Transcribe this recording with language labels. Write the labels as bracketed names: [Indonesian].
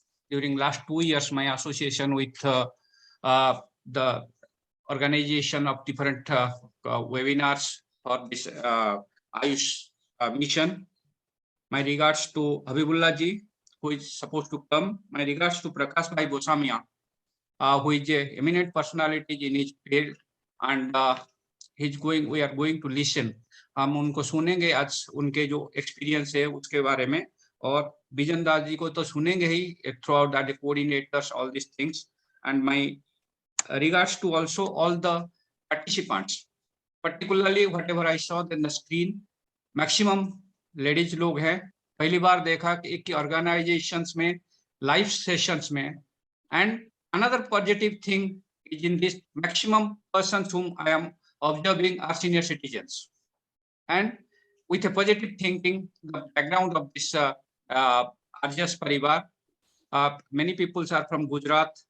[English] During last 2 years, my association with the organization of different webinars for this Ayush mission. My regards to Habibullah ji, who is supposed to come. My regards to Prakash Bhai Bosania, who is an eminent personality in his field, and we are going to listen. [Hindi] हम उनको सुनेंगे आज उनके जो experience है उसके बारे में, और विजन दास जी को तो सुनेंगे ही [English] Throughout the coordinators, all this things. And my regards to also all the participants, particularly whatever I saw in the screen, maximum ladies [Hindi] लोग हैं. पहली बार देखा कि एक organizations में live sessions में, [English] and another positive thing is in this maximum persons whom I am observing are senior citizens, and with a positive thinking, the background of this RJS Parivar, many people are from Gujarat.